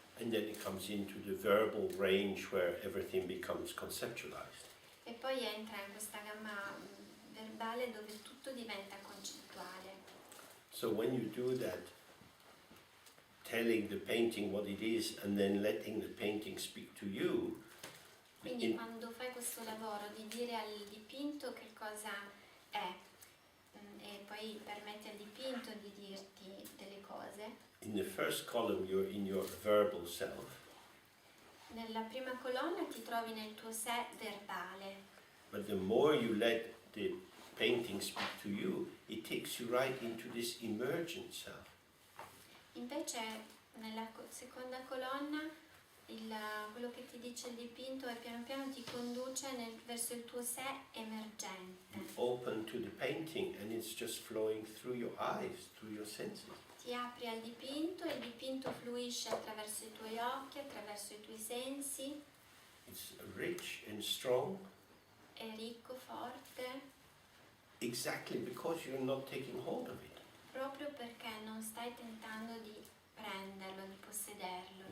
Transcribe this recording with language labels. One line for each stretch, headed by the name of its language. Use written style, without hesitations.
English: And then it comes into the verbal range where everything becomes conceptualized.
Italian: E poi entra in questa gamma verbale dove tutto diventa concettuale.
English: So when you do that, telling the painting what it is and then letting the painting speak to you.
Italian: Quindi quando fai questo lavoro di dire al dipinto che cosa è e poi permetti al dipinto di dirti delle cose.
English: In the first column you're in your verbal self.
Italian: Nella prima colonna ti trovi nel tuo sé verbale.
English: But the more you let the painting speak to you, it takes you right into this emergent self.
Italian: Invece nella seconda colonna quello che ti dice il dipinto è piano piano ti conduce verso il tuo sé emergente.
English: You open to the painting and it's just flowing through your eyes, through your senses.
Italian: Ti apri al dipinto e il dipinto fluisce attraverso i tuoi occhi, attraverso i tuoi sensi.
English: It's rich and strong.
Italian: È ricco, forte.
English: Exactly because you're not taking hold of it.
Italian: Proprio perché non stai tentando di prenderlo, di possederlo.